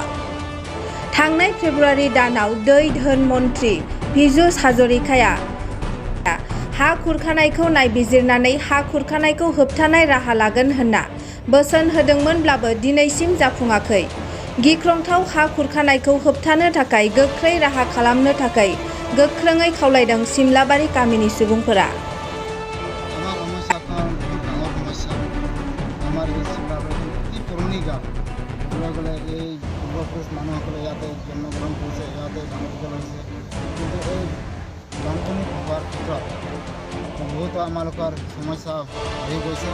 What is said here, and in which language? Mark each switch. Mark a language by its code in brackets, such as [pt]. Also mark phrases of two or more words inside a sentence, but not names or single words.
[brx] थांनाय फेब्रुवारि दानाव दै धोन मन्थ्रि पीयूष हाजरिकाया हा खुरखानायखौ नायबिजिरनानै हा खुरखानायखौ होबथानाय राहा लागोन होनना बोसोन होदोंमोनब्लाबो दिनैसिम जाफुङाखै। गिख्रंथाव हा खुरखानायखौ होबथानो थाखाय गोख्रै राहा खालामनो थाखाय गोख्रोङै खावलायदों सिमलाबारि गामिनि सुबुंफोरा। [as] আমার এই সিমলাবাড়ি অতি পুরনি গাঁও গলে এই পূর্বপুরুষ মানুহসকলে ইয়াতে জন্মগ্রহণ কৰিছে, ইয়াতে ডাঙৰ দীঘল হৈছে। কিন্তু এই বানপানী হোৱাৰ ক্ষেত্ৰত বহুতো আমালোকৰ সমস্যা আহি গৈছে।